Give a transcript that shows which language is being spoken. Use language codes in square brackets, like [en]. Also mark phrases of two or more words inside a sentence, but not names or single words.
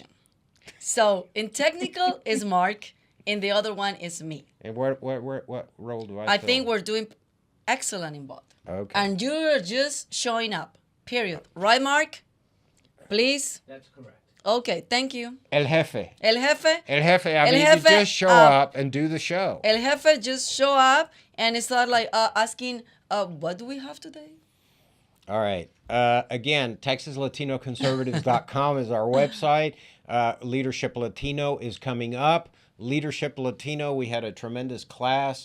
[en] So in technical is Mark, in the other one is me. And what role do I fill? think we're doing excellent in both. Okay. And you're just showing up. Period. Right, Mark? Please. That's correct. Okay, thank you. [es] El jefe. El jefe. El jefe. I El [en] mean, [es] jefe, [en] you just show up and do the show. [es] El jefe [en] just show up and it's not like asking, what do we have today? All right. Again, TexasLatinoConservatives.com is our website. Leadership Latino is coming up. Leadership Latino, we had a tremendous class.